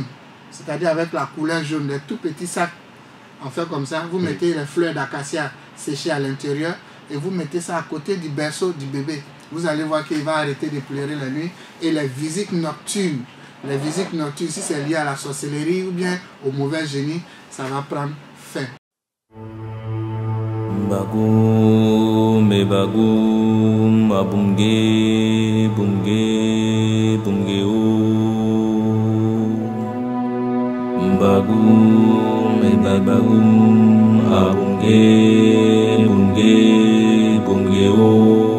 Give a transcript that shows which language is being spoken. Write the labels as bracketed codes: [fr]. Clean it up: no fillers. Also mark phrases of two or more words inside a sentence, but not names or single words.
[fr] C'est-à-dire avec la couleur jaune, des tout petits sacs. On fait comme ça, vous mettez les fleurs d'acacia séchées à l'intérieur et vous mettez ça à côté du berceau du bébé. Vous allez voir qu'il va arrêter de pleurer la nuit. Et les visites nocturnes, si c'est lié à la sorcellerie ou bien au mauvais génie, ça va prendre fin. Bagum, me bagum, abunge, bunge, bunge o. Bagum, me bagum, abunge, bunge, bunge o.